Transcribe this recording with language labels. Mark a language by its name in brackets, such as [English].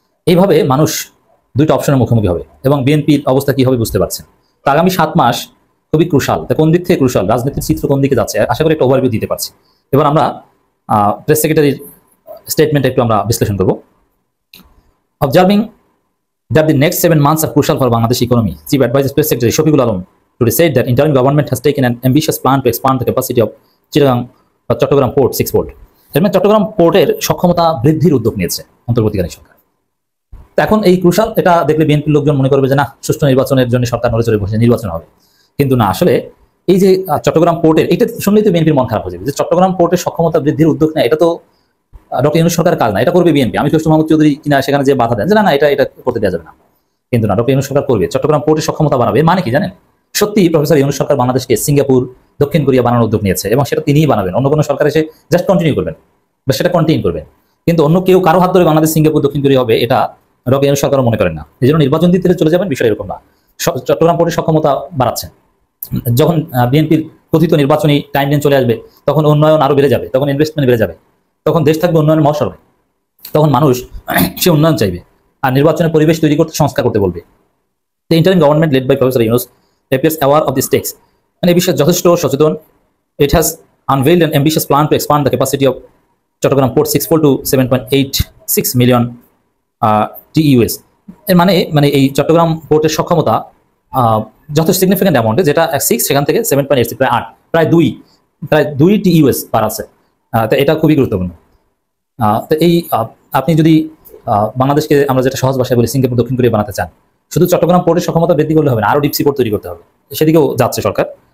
[Bangla] এইভাবে মানুষ 2টা অপশনের মুখোমুখি হবে এবং বিএনপির অবস্থা কি হবে বুঝতে পারছেন। তো আগামী 7 মাস খুবই ক্রুশাল। তা কোন দিক থেকে ক্রুশাল, রাজনীতির চিত্র কোন দিকে যাচ্ছে, আশা করি একটা ওভারভিউ দিতে পারছি। এবার আমরা প্রেস সেক্রেটারির স্টেটমেন্ট একটু আমরা বিশ্লেষণ করব। [English] Observing that the next 7 months are crucial for Bangladesh economy, Chief Advisor Press Secretary Shafeequl Alam today said that interim government has taken an ambitious plan to expand the capacity of Chattogram Port 6 port. [Bangla] এর মানে চট্টগ্রাম পোর্টের সক্ষমতা বৃদ্ধির উদ্যোগ নিয়েছে অন্তর্বর্তীকালীন সরকার। তো এখন এই ক্রুশাল, এটা দেখলে বিএনপির লোকজন মনে করবে যে না, সুষ্ঠু নির্বাচনের জন্য সরকার নড়ে চড়ে বসে নির্বাচন হবে, কিন্তু না, আসলে এই যে চট্টগ্রাম পোর্টের, এটা শুনলেই তো বিএনপির মন খারাপ হয়ে যাবে যে চট্টগ্রাম পোর্টের সক্ষমতা বৃদ্ধির উদ্যোগ নেয়, এটা তো ডক্টর ইউনূস সরকারের কাজ না, এটা করবে বিএনপি। আমি কৃষ্ণ মাহমুদ চৌধুরী কিনা সেখানে যে বাধা দেন যে না এটা করতে দেওয়া যাবে না, কিন্তু না, ডক্টর ইউনূস সরকার করবে, চট্টগ্রাম পোর্টের সক্ষমতা বাড়াবে। মানে কি জানেন, সত্যি প্রফেসর ইউনূস সরকার বাংলাদেশকে সিঙ্গাপুর, দক্ষিণ কোরিয়া বানানোর উদ্যোগ নিয়েছে এবং সেটা তিনিই বানাবেন, অন্য কোনো সরকার এসে জাস্ট কন্টিনিউ করবেন বা সেটা কন্টিনিউ করবেন, কিন্তু অন্য কেউ কারো হাত ধরে বাংলাদেশ সিঙ্গাপুর দক্ষিণ কোরিয়া হবে এটা ডক্টর ইউনূস সরকারও মনে করেন না। এই জন্য নির্বাচন দিতে চলে যাবেন, বিষয় এরকম না। চট্টগ্রাম পোর্টের সক্ষমতা বাড়াচ্ছে, যখন বিএনপির কথিত নির্বাচনী টাইম লাইন চলে আসবে তখন উন্নয়ন আরো বেড়ে যাবে, তখন ইনভেস্টমেন্ট বেড়ে যাবে, তখন দেশ থাকবে উন্নয়নের মহাসড়কে, তখন মানুষ সে উন্নয়ন চাইবে আর নির্বাচনের পরিবেশ তৈরি করতে, সংস্কার করতে বলবে। [English] The interim government led by Professor Yunus appears aware of the stakes and [Bangla] এই বিষয়ে যথেষ্ট সচেতন। [English] It has unveiled an ambitious plan to expand the capacity of Chattogram Port sixfold to 7.86 million TEUs। [Bangla] এর মানে এই চট্টগ্রাম পোর্টের সক্ষমতা যথেষ্ট সিগনিফিক্যান্ট অ্যামাউন্টে, যেটা 6 সেখান থেকে 7.86 প্রায় 8, প্রায় 2 TEUs পার আছে। তো এটা খুবই গুরুত্বপূর্ণ। তো এই আপনি যদি বাংলাদেশকে আমরা যেটা সহজ ভাষায় বলি সিঙ্গাপুর দক্ষিণ কোরিয়া বানাতে চান, শুধু চট্টগ্রাম পোর্টের সক্ষমতা বৃদ্ধি করলে হবে না, আরো ডিপ সি পোর্ট তৈরি করতে হবে, সেদিকেও যাচ্ছে সরকার।